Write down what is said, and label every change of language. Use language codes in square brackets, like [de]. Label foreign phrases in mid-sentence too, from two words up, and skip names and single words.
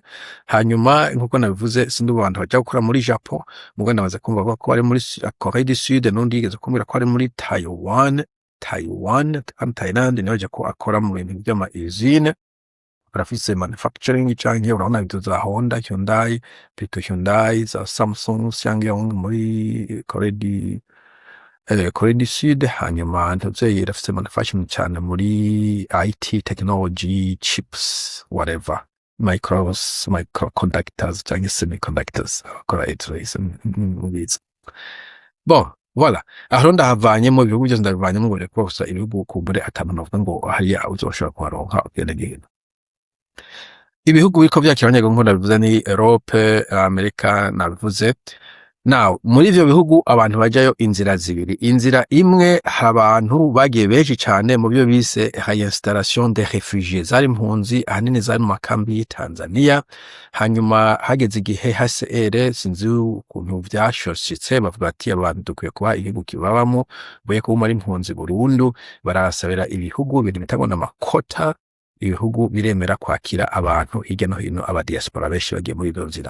[rn] Hanyuma nkuko nabivuze sindi abantu bajya gukora muri Japon, mugo nabaza kumva ko ari muri Korea du Sud, nundi yigeze kumbwira ko ari muri Thailand niho aje ko akora mu bintu by'ama usine. Barafise manufacturing canke urabona ibyo za Honda, Hyundai, Pito Hyundai, za Samsung cyangwa muri Korea du Sud. Hanyuma ntuze yarafise manufacturing cyane muri [en] IT technology, chips, whatever, microconductors [rn] cyangwa [en] semiconductors, correct reason. [fr] Bon, voilà. [rn] Aho ndahavanyemo ibihugu byose ndabivanyemo ngo reko gusa ibihugu kumbure atanu navuga ngo hariya uzoshobora kuharonka ugendagenda. Ibihugu biko byakiranye ngo ndabivuze ni Europe, Amerika nabivuze. Now, muri ivyo bihugu abantu bajayo inzira zibiri. Inzira imwe abantu bagiye benshi cyane mu byo bise [fr] installation des réfugiés, [rn] zari impunzi ahanini zari mu makambi y'Tanzania. Hanyuma hageze igihe HCR sinzi ukuntu vyashoshitse bavuga ati abantu dukwiye kuba igihugu kibabamo, boye ko muri impunzi burundu, barasabira ibihugu biri bitangwa n'amakota, ibihugu biremera kwakira abantu hirya no hino aba diaspora benshi bagiye muri izo nzira.